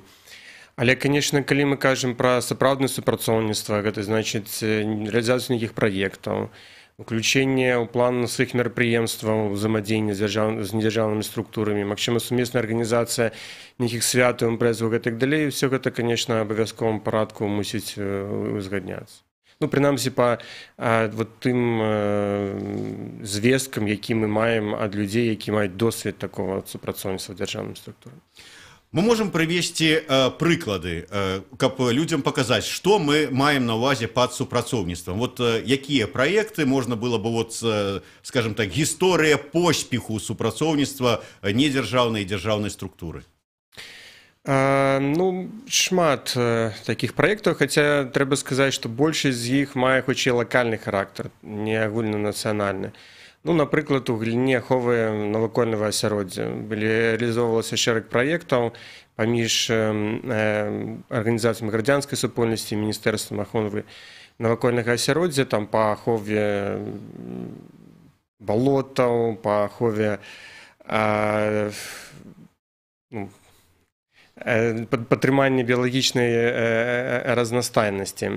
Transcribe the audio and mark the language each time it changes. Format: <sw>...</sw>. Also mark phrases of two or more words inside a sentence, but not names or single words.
<be>Але, конечно, калі мы кажам пра сапраўднае супрацоўніцтва, гэта значыць рэалізацыю нейкіх праектаў, уключэнне ў план сваіх мерапрыемстваў, узаемадзеяння з недзяржаўнымі структурамі, магчыма, сумесная арганізацыя нейкіх святаў, імпрэзаў і так далей. Усё гэта, конечно, абавязковым парадку мусіць узгадняцца. Ну, прынамсі, па тым звесткам, які мы маем ад людзей, які маюць досвед такого супрацоўніцтва дзяржаўным структурам.</be> <ru>Мы можем привести</ru> <be>прыклады, каб людям показать, что мы маем на увазе под супрацоўніцтвам.</be> <ru>Вот якія проекты можно было бы, вот, скажем так,</ru> <be>гісторыя поспеху супрацоўніцтва недзяржаўнай і дзяржаўнай структуры? Ну, шмат таких проектаў, хаця трэба сказаць, што большасць з іх мае хутчэй лакальны характар, не агульнанацыянальны. Ну, напрыклад, у галіне аховы навакольнага асяроддзя рэалізоўвалася шэраг праектаў паміж арганізацыямі грамадзянскай супольнасці і міністэрствам аховы навакольнага асяроддзя, там па ахове балотаў, па ахове падтрымання біялагічнай разнастайнасці.</be>